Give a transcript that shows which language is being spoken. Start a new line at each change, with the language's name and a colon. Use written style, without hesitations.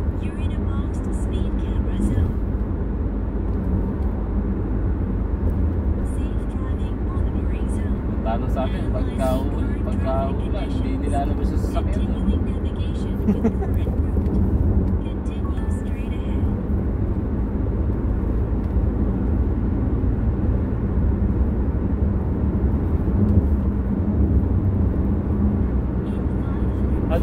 English: You're in a boxed speed camera zone. Safe driving monitoring zone.
Filipino: Talo sa akin, pagka-ulan, hindi nilalabas sa sasakyan.
English: Continuing navigation with current route. Continue straight ahead. In 500